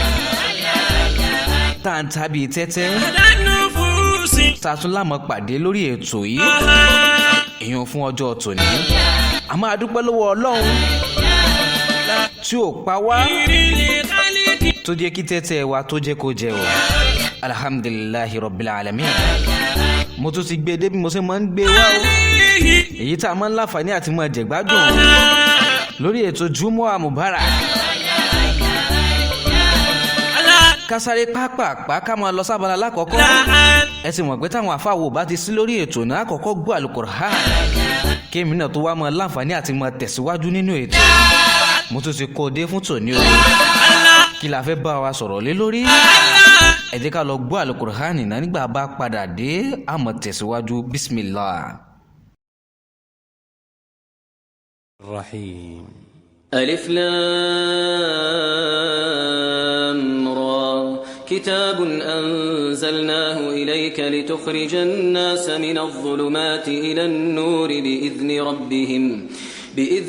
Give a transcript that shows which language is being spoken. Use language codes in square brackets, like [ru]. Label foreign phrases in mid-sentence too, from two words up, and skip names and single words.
[yo] tá à ń ta bí tẹ́tẹ́. tàtún lámọ̀ pàdé lórí ètò yìí. èèyàn fún ọjọ́ tòní. a máa dúpẹ́ lọ́wọ́ Ọlọ́run tí ò pa wá tó jẹ́ kí tẹ́tẹ́ wa tó jẹ́ kó jẹ o. [ar] الحمد لله رب العالمين. [yo] mo tún ti gbé débi mo ṣe máa ń gbé wá o. èyí tá a máa ń láǹfààní àti máa jẹ gbádùn lórí ètò Jumu'ah Mubarak. kásáré pápápá ká máa lọ sábàlá lákọ̀ọ́kọ́. ẹ sì mọ̀ pé táwọn àfáwò bá ti sí lórí ètò náà àkọ́kọ́ gbọ́ Al-Qur'an. kémi náà tó wá máa láǹfààní àti máa tẹ̀síwájú nínú ètò. mo tún ti kó o dé fún tòní o. kí la fẹ́ bá wa sọ̀rọ̀ lé lórí. ẹ jẹ́ ká lọ gbọ́ Al-Qur'an náà nígbà bá padà dé a máa tẹ̀síwájú bismillah. Rahim. [ar] ألف لام را. كتاب أنزلناه إليك لتخرج الناس من الظلمات إلى النور بإذن